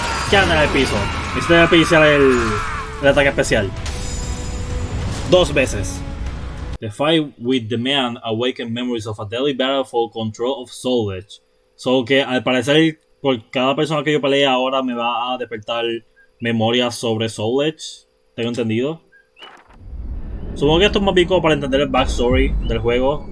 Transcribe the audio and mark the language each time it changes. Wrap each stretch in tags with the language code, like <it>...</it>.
<es>Quédate en el piso. Necesito despediciar el ataque especial. 2 veces.</es> <en>The fight with the man awakened memories of a deadly battle for control of Soul Edge.</en> <es>So que al parecer por cada persona que yo pelee ahora me va a despertar memorias sobre Soul Edge. ¿Tengo entendido? Supongo que esto es más bien como para entender el backstory del juego.</es>